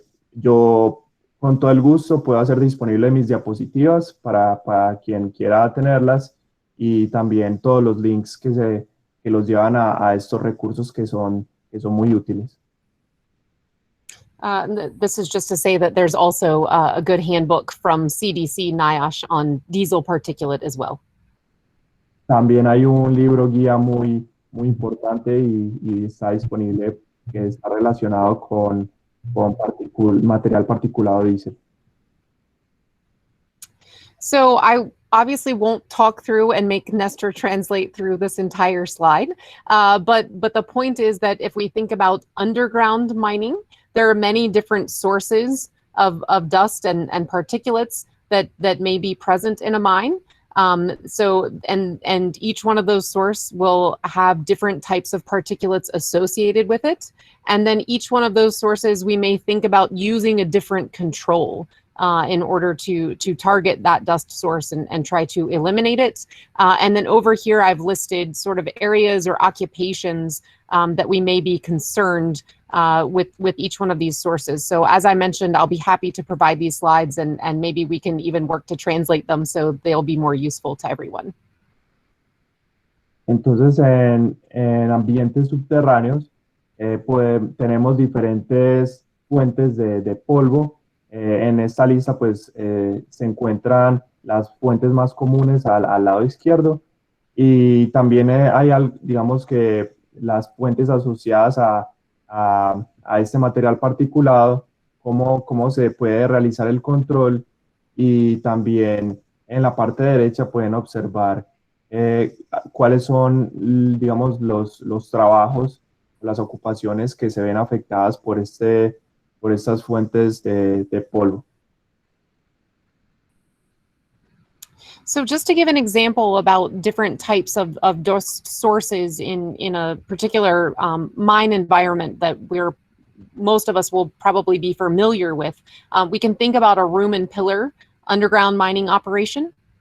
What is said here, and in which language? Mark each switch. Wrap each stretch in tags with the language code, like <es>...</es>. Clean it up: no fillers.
<es>Yo con todo el gusto puedo hacer disponible mis diapositivas para quien quiera tenerlas y también todos los links que los llevan a estos recursos que son muy útiles.</es> <en>This is just to say that there's also a good handbook from CDC NIOSH on diesel particulate as well.</en> <es>También hay un libro guía muy importante y está disponible que está relacionado con material particulado diésel.</es> <en>So I obviously won't talk through and make Nestor translate through this entire slide, but the point is that if we think about underground mining, there are many different sources of dust and particulates that may be present in a mine. So each one of those sources will have different types of particulates associated with it. And then each one of those sources, we may think about using a different control in order to target that dust source and try to eliminate it. And then over here, I've listed sort of areas or occupations that we may be concerned with each one of these sources. So as I mentioned, I'll be happy to provide these slides and maybe we can even work to translate them so they'll be more useful to everyone.</en> <es>Entonces, en ambientes subterráneos, tenemos diferentes fuentes de polvo. En esta lista, pues, se encuentran las fuentes más comunes al lado izquierdo y también hay, digamos que, las fuentes asociadas a este material particulado, cómo se puede realizar el control y también en la parte derecha pueden observar cuáles son, digamos, los trabajos, las ocupaciones que se ven afectadas por estas fuentes de polvo.</es> <en>So just to give an example about different types of dust sources in a particular mine environment that most of us will probably be familiar with, we can think about a room and pillar underground mining operation.</en>